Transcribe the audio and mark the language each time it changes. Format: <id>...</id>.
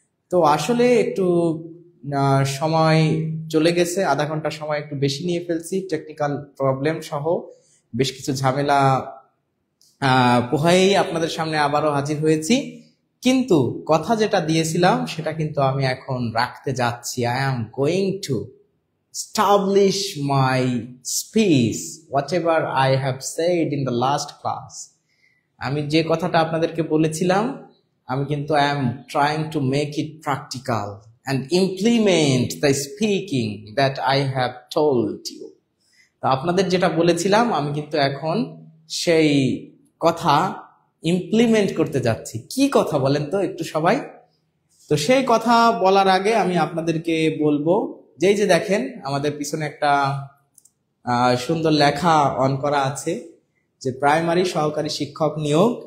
<bn>তো আসলে একটু সময় চলে গেছে, আধা ঘন্টা সময় একটু বেশি নিয়ে ফেলছি, টেকনিক্যাল প্রবলেম সহ বেশ কিছু ঝামেলা পোহায়েই আপনাদের সামনে আবারও হাজির হয়েছি। কিন্তু কথা যেটা দিয়েছিলাম সেটা কিন্তু আমি এখন রাখতে যাচ্ছি।</bn> <en>I am going to establish my speech whatever I have said in the last class.</en> <bn>আমি যে কথাটা আপনাদেরকে বলেছিলাম, আমি কিন্তু</bn> <en>I am trying to make it practical and implement the speaking that I have told you.</en> <bn>তো আপনাদের যেটা বলেছিলাম আমি কিন্তু এখন সেই কথা ইমপ্লিমেন্ট করতে যাচ্ছি। কি কথা বলেন তো একটু সবাই? তো সেই কথা বলার আগে আমি আপনাদেরকে বলবো, যেই যে দেখেন আমাদের পিছনে একটা সুন্দর লেখা অন করা আছে যে প্রাইমারি সহকারী শিক্ষক নিয়োগ।</bn>